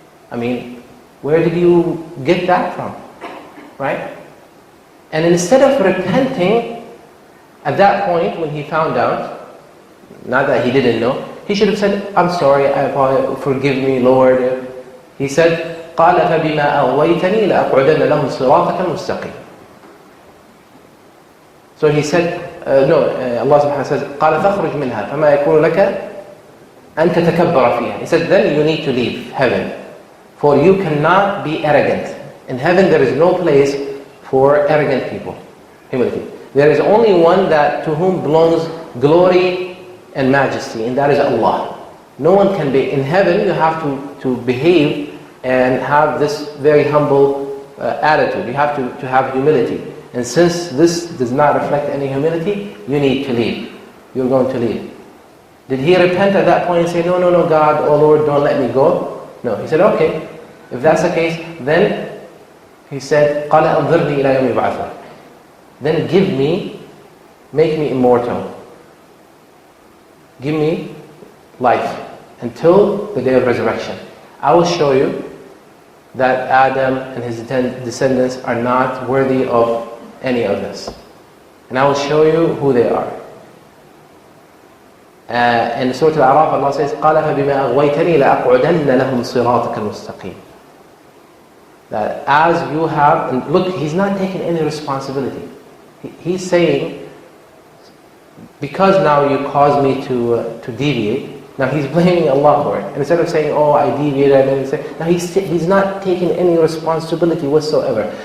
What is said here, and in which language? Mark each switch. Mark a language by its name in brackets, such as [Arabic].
[English] I mean, where did you get that from? Right? And instead of repenting at that point when he found out, not that he didn't know, he should have said, I'm sorry, I apologize, forgive me, Lord. He said, قال فبما أغويتني لأقعدن لهم صراطك المستقيم. So he said, Allah subhanahu wa ta'ala says, [Arabic] قال فاخرج منها فما يكون لك أن تتكبر فيها. [English] He said, then you need to leave heaven, for you cannot be arrogant. In heaven there is no place for arrogant people, humility. There is only one to whom belongs glory and majesty, and that is Allah. No one can be. In heaven you have to behave and have this very humble attitude. You have to have humility. And since this does not reflect any humility, you need to leave. You're going to leave. Did he repent at that point and say, no, God, oh Lord, don't let me go? No, he said, okay, if that's the case, then he said, [Arabic] قَالَ أَنظِرْنِي إِلَى يَوْمِ يُبْعَثُونَ. [English] Then make me immortal. Give me life until the day of resurrection. I will show you that Adam and his descendants are not worthy of any of this. And I will show you who they are. In Surah Al-A'raf, Allah says, قَالَ فَبِمَا أَغْوَيْتَنِي لَأَقْعُدَنَّ لَهُمْ صِرَاطَكَ الْمُسْتَقِيمِ. That as you have, and look, he's not taking any responsibility. He's saying, because now you caused me to deviate, Now he's blaming Allah for it. And instead of saying, oh, I deviated, now he's not taking any responsibility whatsoever.